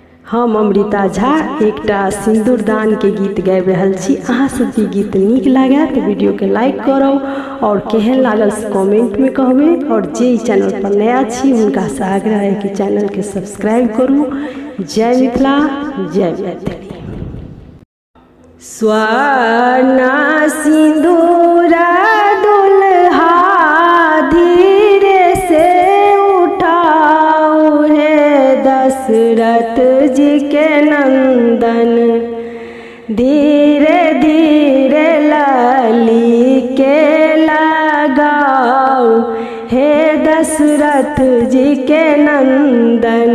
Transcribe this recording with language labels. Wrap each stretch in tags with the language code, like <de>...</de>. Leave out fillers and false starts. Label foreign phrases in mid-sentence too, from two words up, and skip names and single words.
<mai>हम अमृता झा एकटा सिंदूरदान के गीत गाबि रहल छी। अहाँ सबके गीत नीक लागे तो वीडियो के लाइक करो और केहन लागल कमेंट में कहबे। और जे चैनल पर नया छी हुनका से आग्रह है कि चैनल के सब्सक्राइब करू। जय मिथिला, जय मैथिली। स्वर्ण सिंदूरा दुल्हा धीरे से उठाओ है दशरथ जी के नंदन, धीरे धीरे लाली के लगाओ हे दशरथ जी के नंदन।</mai>